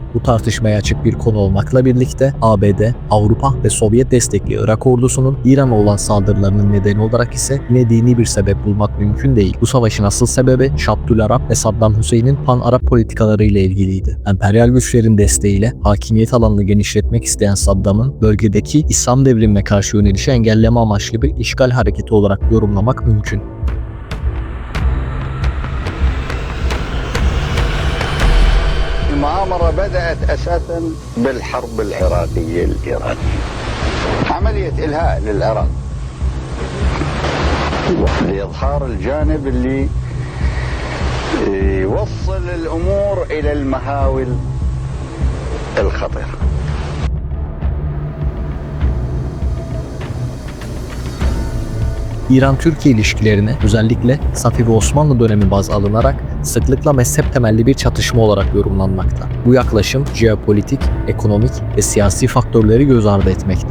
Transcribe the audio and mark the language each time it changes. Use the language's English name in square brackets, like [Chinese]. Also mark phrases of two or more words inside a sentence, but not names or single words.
[Turkish] Bu tartışmaya açık bir konu olmakla birlikte ABD, Avrupa ve Sovyet destekli Irak ordusunun İran'a olan saldırılarının nedeni olarak ise yine dini bir sebep bulmak mümkün değil. Bu savaşın asıl sebebi Şabdülarab ve Saddam Hüseyin'in pan-Arap politikaları ile ilgiliydi. Emperyal güçlerin desteğiyle hakimiyet alanını genişletmek isteyen Saddam'ın bölgedeki İslam devrimine karşı yönelişi engelleme amaçlı bir işgal hareketi olarak yorumlamak mümkün. [Arabic] المؤامرة بدأت أساسا بالحرب العراقية الإيرانية. عملية إلهاء للعراق لإظهار الجانب اللي يوصل الأمور إلى المهاول الخطيرة. [Turkish] İran-Türkiye ilişkilerine özellikle Safevi Osmanlı dönemi baz alınarak sıklıkla mezhep temelli bir çatışma olarak yorumlanmakta. Bu yaklaşım jeopolitik, ekonomik ve siyasi faktörleri göz ardı etmekte.